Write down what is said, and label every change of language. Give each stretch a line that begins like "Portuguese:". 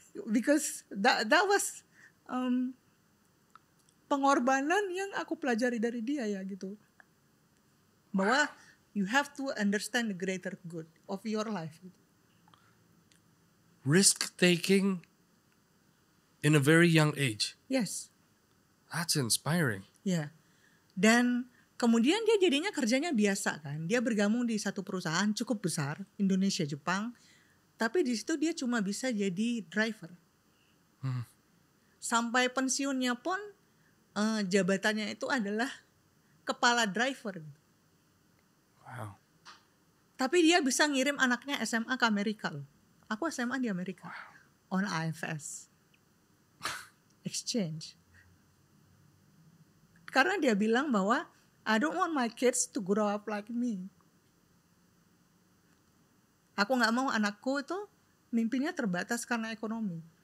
English: Because that was
Indonesian: pengorbanan yang aku pelajari dari dia ya gitu. Bahwa
English: you have to understand the greater good of your life. Risk taking in a very young age. Yes. That's inspiring.
Indonesian: Ya. Dan kemudian dia jadinya kerjanya biasa kan. Dia bergabung di satu perusahaan cukup besar, Indonesia Jepang. Tapi di situ dia cuma bisa jadi driver. Sampai pensiunnya pun jabatannya itu adalah kepala driver.
English: Wow.
Indonesian: Tapi dia bisa ngirim anaknya SMA ke Amerika loh. Aku SMA di Amerika.
English: On IFS. Exchange.
Indonesian: Karena dia bilang bahwa
English: I don't want my kids to grow up like me.
Indonesian: Aku gak mau anakku itu mimpinya terbatas karena ekonomi.